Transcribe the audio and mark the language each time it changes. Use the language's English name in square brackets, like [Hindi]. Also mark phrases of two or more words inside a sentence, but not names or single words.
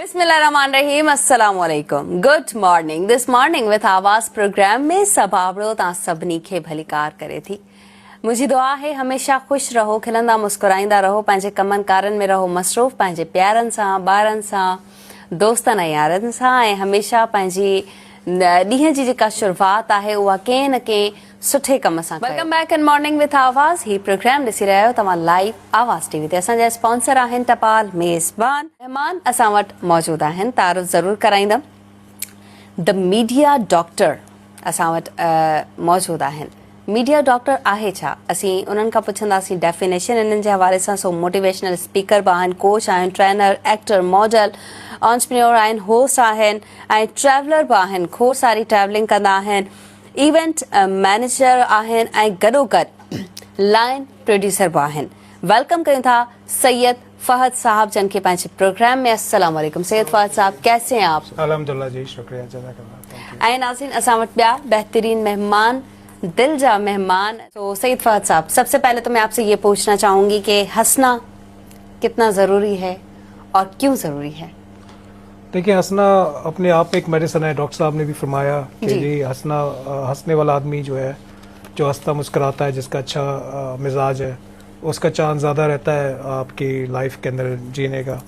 [Arabic] بسم الله الرحمن الرحيم، السلام عليكم, [English] good morning. [Sindhi] दिस मॉर्निंग विथ आवाज़ प्रोग्राम में सब आवड़ो ता सभिनी खे भलीकार करे थी। मुझी दुआ है हमेशा खुश रहो, खिलंदा मुस्कुराईंदा रहो, पंहिंजे कमनि कारनि में रहो मसरूफ़, पंहिंजे प्यारनि सां, ॿारनि सां, दोस्तनि ऐं यारनि सां, ऐं हमेशा पंहिंजी ॾींहं जी जेका शुरूआत आहे उहा कंहिं न कंहिं सुठे कम सां। [English] Welcome back in Morning with Awaz. [Sindhi] ही प्रोग्राम ॾिसी रहिया आहियो तव्हां लाइव आवाज़ टीवी ते। असांजा स्पॉन्सर आहिनि टपाल मेज़बान। महिमान असां वटि मौजूदु आहिनि, तारुफ़ ज़रूरु कराईंदमि। द मीडिया डॉक्टर असां वटि मौजूदु आहिनि। मीडिया डॉक्टर आहे छा, असीं उन्हनि खां पुछंदासीं डेफिनेशन इन्हनि जे हवाले सां। सो मोटिवेशनल स्पीकर बि आहिनि, कोच आहिनि, ट्रेनर, एक्टर, मॉडल, ऑन्टरप्रेन्योर आहिनि, होस्ट आहिनि ऐं ट्रैवलर बि आहिनि। खोड़ सारी ट्रैवलिंग कंदा आहिनि, इवेंट मैनेजर आहिनि ऐं गॾोगॾु लाइन प्रोड्यूसर बि आहिनि। वेलकम कयूं था सैयद फहद साहब जन के पंहिंजे प्रोग्राम में। [Arabic] السلام علیکم [Urdu] سید فہد صاحب، کیسے ہیں آپ? الحمدللہ جی، شکریہ، جزاک اللہ. [Sindhi] ऐं नाज़रीन, असां वटि ॿिया बेहतरीन मेहमान, दिल जा मेहमान। [Urdu] تو سید فہد صاحب، سب سے پہلے تو میں آپ سے یہ پوچھنا چاہوں گی کہ ہنسنا کتنا ضروری ہے اور کیوں ضروری ہے? دیکھیے، ہنسنا اپنے آپ میں ایک میڈیسن ہے. ڈاکٹر صاحب نے بھی فرمایا کہ جی ہنسنا، ہنسنے والا آدمی جو ہے، جو ہنستا مسکراتا ہے، جس کا اچھا مزاج ہے، اس کا چانس زیادہ رہتا ہے آپ کی لائف کے اندر جینے کا.